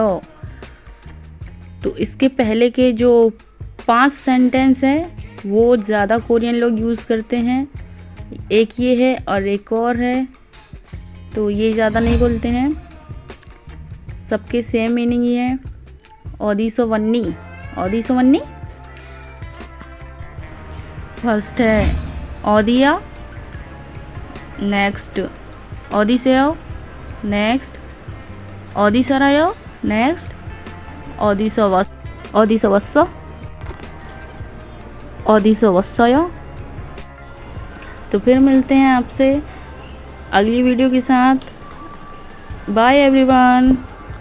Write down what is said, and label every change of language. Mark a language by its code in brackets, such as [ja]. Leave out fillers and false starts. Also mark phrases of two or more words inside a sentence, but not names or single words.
[hi] तो इसके पहले के जो 5 सेंटेंस हैं वो ज़्यादा कोरियन लोग यूज़ करते हैं, एक ये है और एक और है, तो ये ज़्यादा नहीं बोलते हैं। सबके सेम मीनिंग ही है। [ko] 어디서 왔니? 어디서 왔니? [hi] फर्स्ट है 어디야? [ko] नेक्स्ट 어디세요? नेक्स्ट 어디 살아요? नेक्स्ट 어디서 왔어? 어디서 왔어요? [hi] तो फिर मिलते हैं आपसे अगली वीडियो के साथ। [en] bye everyone.